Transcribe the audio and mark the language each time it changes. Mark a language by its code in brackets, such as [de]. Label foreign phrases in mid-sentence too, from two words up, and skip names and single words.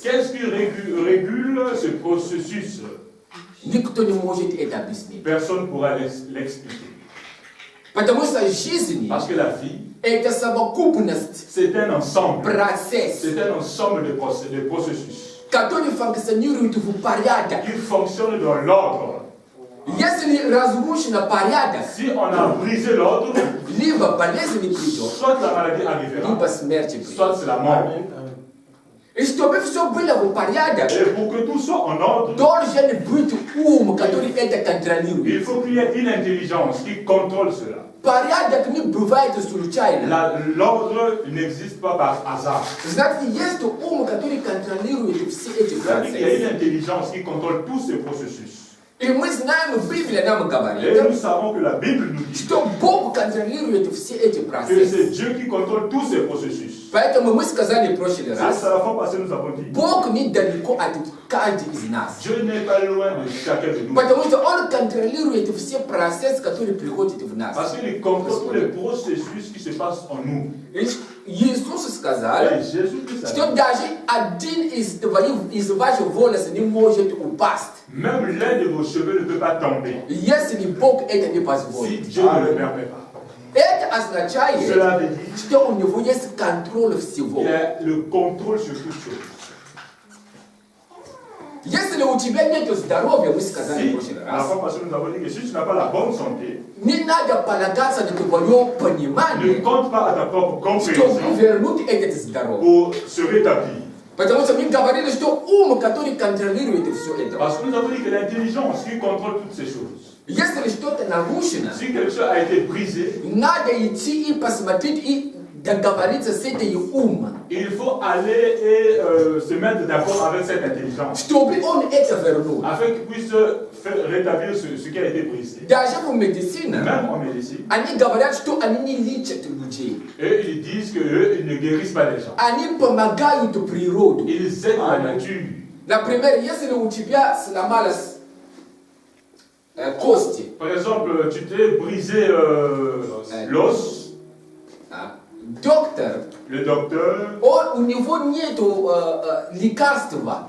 [fr] Qu'est-ce qui régule ce processus? [ru] Никто не может это объяснить. [fr] Personne ne pourra l'expliquer. [ru] Потому что жизнь [fr] Parce que la vie, [ru] это совокупность [fr] c'est un ensemble. [ru] процессов, [fr] C'est un ensemble de processus [ru] который функционирует в порядке. [fr] qui fonctionnent dans l'ordre. [ru] Если разрушен порядок, [fr] Si on a brisé l'ordre, [ru] либо болезнь придет, [fr] soit la maladie arrivera, [ru] либо смерть придет. [fr] soit c'est la mort. [ru] И чтобы все было в порядке, [fr] Et pour que tout soit en ordre, [ru] должен быть ум, который это контролирует. [fr] il faut qu'il y ait une intelligence qui contrôle cela. [ru] Порядок не бывает случайно. [fr] L'ordre n'existe pas par hasard. [ru] Значит, есть ум, который контролирует все эти [fr] C'est-à-dire qu'il y a une [ru] процессы. [fr] intelligence qui contrôle tous ces processus. [ru] И мы знаем, Библия нам [fr] Et [ru] говорит, [fr] nous savons que la Bible nous dit [ru] что Бог контролирует все эти [fr] que [ru] процессы. [fr] c'est Dieu qui contrôle tous ces processus. [ru] Поэтому мы сказали в прошлый [fr] C'est [ru] раз, [fr] ça la fois passée nous avons dit. [ru] Бог недалеко от каждого из нас. [fr] Dieu n'est pas loin de chacun de nous. [ru] Потому что Он контролирует contrôler все процесс, который приходит в нас. [fr] Parce qu'il contrôle tous les processus qui se passent en nous. [ru] Иисус сказал, [fr] Et Jésus dit ça. [ru] что даже один из ваших волос не может упасть, [fr] Même l'un de vos cheveux ne peut pas tomber [ru] если Бог это не [fr] si [ru] позволит. [fr] Dieu ne le permet pas. [ru] Это означает, [fr] Cela veut dire [ru] что у него есть контроль всего. [fr] qu'il a le contrôle sur toute chose. [ru] Если у тебя нет здоровья, мы сказали в [fr] Si, [ru] прошлый [fr] la [ru] раз, [fr] fois passée, nous avons dit que si tu n'as pas la bonne santé, [ru] не надо полагаться на твое [fr] ne [ru] понимание, [fr] compte pas à ta propre [ru] чтобы [fr] compréhension [ru] вернуть это здоровье. [fr] pour se rétablir. [ru] Потому что мы говорили, что ум, который контролирует все это. [fr] Parce que nous avons dit que l'intelligence qui contrôle toutes ces choses. [ru] Если что-то нарушено, [fr] Si quelque chose a été brisé, [ru] надо идти и посмотреть и договориться с этой умом, [fr] il faut aller et se mettre d'accord avec cette intelligence [ru] чтобы он это вернул. [fr] afin qu'il puisse faire rétablir ce qui a été brisé. [ru] Даже в медицине, [fr] Même en médecine, [ru] они говорят, что они не лечат людей. [fr] eux, ils disent qu'eux, ils ne guérissent pas les gens. [ru] Они помогают природу. [fr] Ils aident la nature. [ru] Например, если у тебя сломалась кости, [fr] Par exemple, tu t'es brisé l'os, [ru] доктор, [fr] le docteur, [ru] у него нет лекарства,